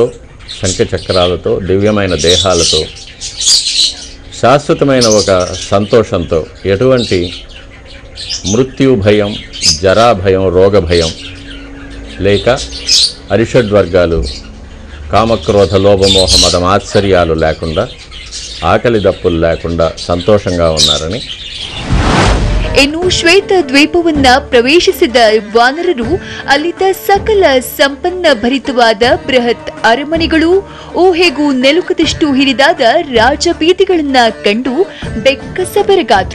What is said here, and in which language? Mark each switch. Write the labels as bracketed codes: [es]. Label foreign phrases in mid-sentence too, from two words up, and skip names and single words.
[te] శంఖచక్రాలతో, దివ్యమైన దేహాలతో, శాశ్వతమైన ఒక సంతోషంతో, ఎటువంటి మృత్యు భయం, జరా భయం, రోగ భయం లేక అరిషడ్వర్గాలు, కామక్రోధ లోభమోహ మదమాశ్చర్యాలు లేకుండా, ఆకలి దప్పులు లేకుండా సంతోషంగా ఉన్నారని. [kn] ಇನ್ನು ಶ್ವೇತ ದ್ವೀಪವನ್ನ ಪ್ರವೇಶಿಸಿದ ವಾನರರು ಅಲ್ಲಿದ್ದ ಸಕಲ ಸಂಪನ್ನ ಭರಿತವಾದ ಬೃಹತ್ ಅರಮನೆಗಳು, ಊಹೆಗೂ ನೆಲುಕದಷ್ಟು ಹಿರಿದಾದ ರಾಜಬೀದಿಗಳನ್ನ ಕಂಡು ಬೆಕ್ಕಸ ಬೆರಗಾದ್ರು.